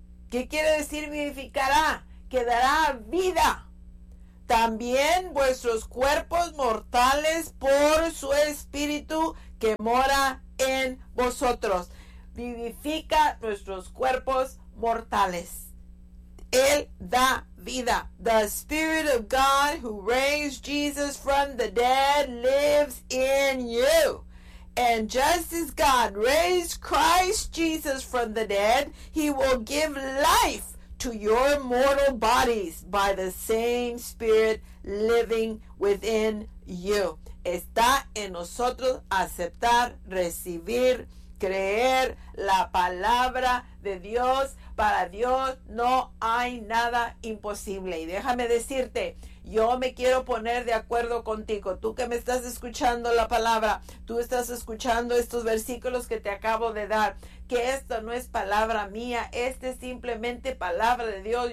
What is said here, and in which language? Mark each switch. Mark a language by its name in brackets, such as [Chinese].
[Spanish] ¿Qué quiere decir vivificará? Que dará vida también vuestros cuerpos mortales por su espíritu que mora en vosotros. Vivifica nuestros cuerpos mortales. Él da vida. [English] The Spirit of God who raised Jesus from the dead lives in you. And just as God raised Christ Jesus from the dead, he will give life to your mortal bodies by the same Spirit living within you. [Spanish] Está en nosotros aceptar, recibir, creer la palabra de Dios. Para Dios no hay nada imposible. Y déjame decirte, yo me quiero poner de acuerdo contigo. Tú que me estás escuchando la palabra, tú estás escuchando estos versículos que te acabo de dar, que esto no es palabra mía, este es simplemente palabra de Dios.